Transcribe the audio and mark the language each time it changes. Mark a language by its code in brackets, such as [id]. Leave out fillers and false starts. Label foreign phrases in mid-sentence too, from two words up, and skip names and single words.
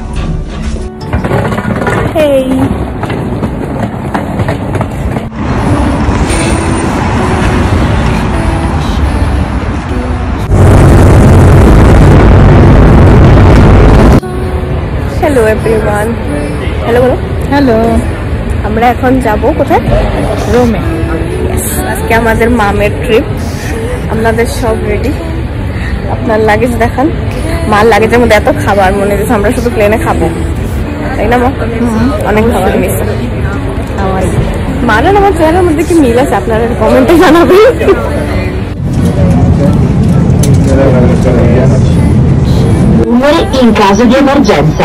[en] Hey. Hello everyone. Hello. [bn] হ্যালো, আমরা এখন যাব কোথায়? রোমে। Yes, আজকে আমাদের মামের ট্রিপ। আমাদের সব রেডি। আপনার লাগেজ দেখান। মার লাগেজের মধ্যে এত খাবার মনে হচ্ছে আমরা শুধু প্লেনে খাবো, তাই না মা? অনেক খাবার নিয়েছে। মার আর আমার চেহারার মধ্যে কি মিল আছে আপনারা কমেন্টে জানাবেন। [it] Rumori in caso di emergenza.